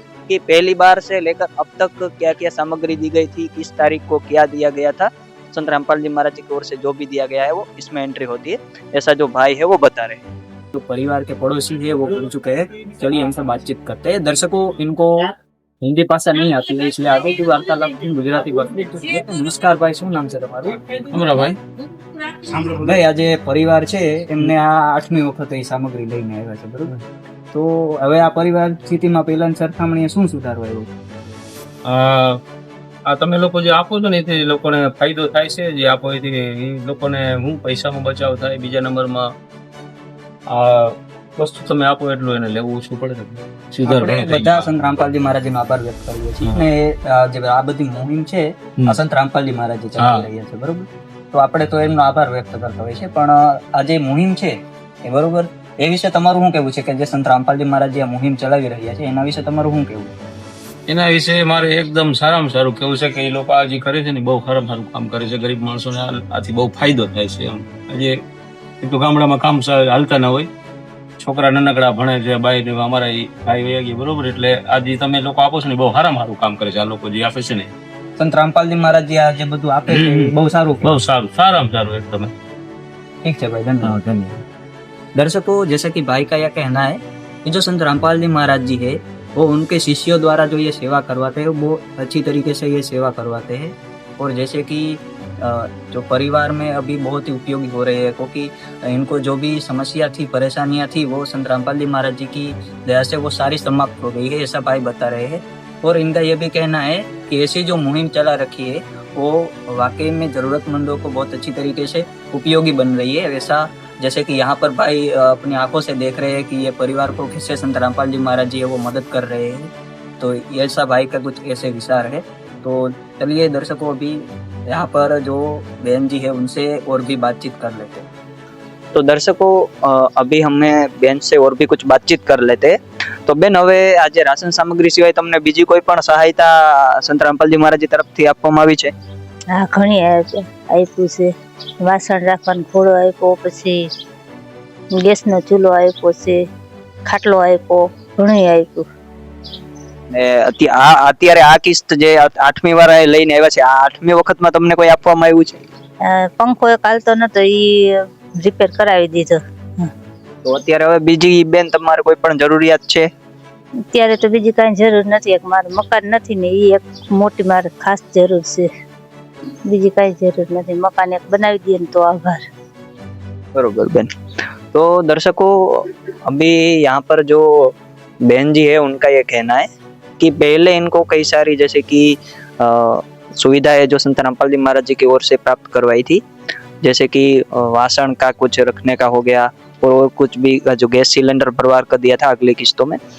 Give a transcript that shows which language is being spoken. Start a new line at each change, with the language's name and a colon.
Hindi: कि पहली बार से लेकर अब तक क्या क्या सामग्री दी गई थी, किस तारीख को क्या दिया गया था, संत रामपाल जी महाराज जी की ओर से जो भी दिया गया है वो इसमें एंट्री होती है, ऐसा जो भाई है वो बता रहे हैं। जो परिवार के पड़ोसी है वो पहुंच चुके हैं, चलिए इनसे बातचीत करते हैं। दर्शकों, इनको हिंदी भाषा नहीं आती है इसलिए आगे की वार्तालाप गुजराती बात। नमस्कार भाई,
Gujarati: શું નામ છે તમારું? અમરાભાઈ. ભાઈ, આજે પરિવાર છે એમને આ 8મી વખત એ સામગ્રી લઈને આવ્યા છે, બરોબર? તો હવે આ પરિવાર સ્થિતિમાં પહેલાની સરખામણીએ શું સુધારો આવ્યો? આ તમે લોકો જે આપો છો ને એથી લોકોને ફાયદો થાય છે, જે આપો એથી એ લોકોને હું પૈસામાં બચાવ થાય. બીજા નંબરમાં આ વસ્તુ તમે આપો એટલું એને લેવું ઓછું પડે છે. સુધાર આપણે ઘણો થઈ બધા ગયો. સંત રામપાલજી મહારાજનો આભાર વ્યક્ત કરીએ છીએ અને જે આ બધી મુહિમ છે આ સંત રામપાલજી મહારાજ ચલાવી રહ્યા છે, બરોબર? તો આપણે તો એમનો આભાર વ્યક્ત કરતા હોય છે, પણ આ જે મુહિમ છે એ બરોબર, એ વિશે તમારું શું કહેવું છે કે જે સંત રામપાલજી મહારાજ જે આ મુહિમ ચલાવી રહ્યા છે એના વિશે તમારું શું કહેવું? એના વિશે મારે એકદમ સારામાં સારું કેવું છે કે એ લોકો આ જે કરે છે ને બહુ સારામાં સારું કામ કરે છે. ગરીબ માણસોને આથી બહુ ફાયદો થાય છે. એમ આજે એક તો ગામડામાં કામ હાલતા ના હોય, છોકરા નાનકડા ભણે છે, બાઈ ને અમારા ભાઈ વયા ગયા, બરોબર? એટલે આજે તમે લોકો આપો છો ને બહુ સારામાં સારું કામ કરે છે આ લોકો જે આપે છે ને. संत रामपाल जी महाराज जी आज બધું આપે છે બહુ સારું, બહુ સારું, સારામાં સારું एकदम.
Hindi: ठीक है भाई, धन्यवाद धन्यवाद। दर्शकों, जैसा कि भाई का यह कहना है कि जो संत रामपाल जी महाराज जी है वो उनके शिष्यों द्वारा जो ये सेवा करवाते हैं वो अच्छी तरीके से ये सेवा करवाते हैं। और जैसे कि जो परिवार में अभी बहुत ही उपयोगी हो रहे हैं, क्योंकि इनको जो भी समस्या थी, परेशानियां थी, वो संत रामपाल जी महाराज जी की दया से वो सारी समाप्त हो गई है, ऐसा भाई बता रहे हैं। और इनका ये भी कहना है कि ऐसी जो मुहिम चला रखी है वो वाकई में ज़रूरतमंदों को बहुत अच्छी तरीके से उपयोगी बन रही है। वैसा जैसे कि यहाँ पर भाई अपनी आंखों से देख रहे हैं कि ये परिवार को कैसे संत रामपाल जी महाराज जी है वो मदद कर रहे हैं, तो ऐसा भाई का कुछ ऐसे विचार है। तो चलिए दर्शकों, अभी यहाँ पर जो बहन जी है उनसे और भी बातचीत कर लेते हैं। तो दर्शकों, अभी हमें बहन से और भी कुछ बातचीत कर लेते हैं।
Gujarati: तो બેન, હવે આજે રાશન સામગ્રી સિવાય તમને બીજી કોઈ પણ સહાયતા સંત રામપાલજી મહારાજ તરફથી આપવામાં આવી છે? હા, ઘણી આપ્યું છે, વાસણ રાખવાનો ઘોડો આપ્યો, પછી ગેસનો ચૂલો આપ્યો છે, ખાટલો આપ્યો, ઘણું આપ્યું. ને અત્યારે આ કિસ્ત જે 8મી વાર લઈને આવ્યા છે, આ 8મી વખતમાં તમને કોઈ આપવામાં આવ્યું છે? પંખો એક હાલતો નતો, ઈ રિપેર કરાવી દીધો. તો અત્યારે હવે બીજી બેન તમારે કોઈ પણ જરૂરિયાત છે? અત્યારે તો બીજી કાંઈ જરૂર નથી, એક મારું મકાન નથી ને ઈ એક મોટી મારે ખાસ જરૂર છે, બીજી કાંઈ જરૂર નથી. મકાન એક બનાવી દઈએ ને તો આભાર. बरोबर बहन।
Hindi: तो दर्शकों, अभी यहाँ पर जो बहन जी है उनका ये कहना है कि पहले इनको कई सारी जैसे कि सुविधाएं जो संत रामपाल जी महाराज जी की ओर से प्राप्त करवाई थी, जैसे कि वासण का कुछ रखने का हो गया, और कुछ भी जो गैस सिलेंडर परिवार का दिया था अगली किस्तों में।